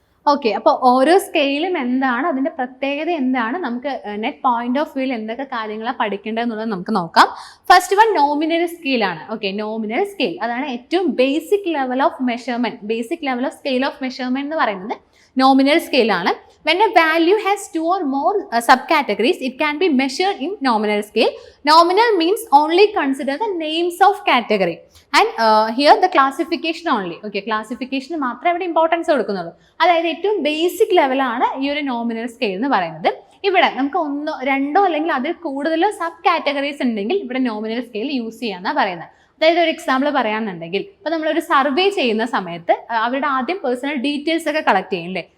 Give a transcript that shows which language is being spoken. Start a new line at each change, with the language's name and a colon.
Malayalam: Okay, അപ്പോൾ ഓരോ സ്കെയിലും എന്താണ്, അതിൻ്റെ പ്രത്യേകത എന്താണ്, നമുക്ക് നെറ്റ് പോയിന്റ് ഓഫ് വ്യൂവിൽ എന്തൊക്കെ കാര്യങ്ങളാണ് പഠിക്കേണ്ടത് എന്നുള്ളത് നമുക്ക് നോക്കാം. First one nominal സ്കെയിലാണ്. Okay, nominal scale അതാണ് ഏറ്റവും basic level of measurement, basic level of scale of measurement എന്ന് പറയുന്നത് nominal സ്കെയിലാണ്.
English: When a value has two or more subcategories, it can be measured in nominal scale. Nominal means only consider the names of category. And here the classification only.
Malayalam: Okay, classification മാത്രമേ ഇവിടെ importance കൊടുക്കുന്നുള്ളൂ. അതായത് ഏറ്റവും basic ലെവലാണ് ഈ ഒരു nominal scale എന്ന് പറയുന്നത്. ഇവിടെ നമുക്ക് ഒന്നോ രണ്ടോ അല്ലെങ്കിൽ അതിൽ കൂടുതലോ സബ് കാറ്റഗറീസ് ഉണ്ടെങ്കിൽ ഇവിടെ നോമിനൽ സ്കെയിൽ യൂസ് ചെയ്യാന്നാണ് പറയുന്നത്. അതായത് ഒരു എക്സാമ്പിൾ പറയാന്നുണ്ടെങ്കിൽ ഇപ്പൊ നമ്മളൊരു സർവേ ചെയ്യുന്ന സമയത്ത് അവരുടെ ആദ്യം പേഴ്സണൽ ഡീറ്റെയിൽസ് ഒക്കെ കളക്ട് ചെയ്യില്ലേ.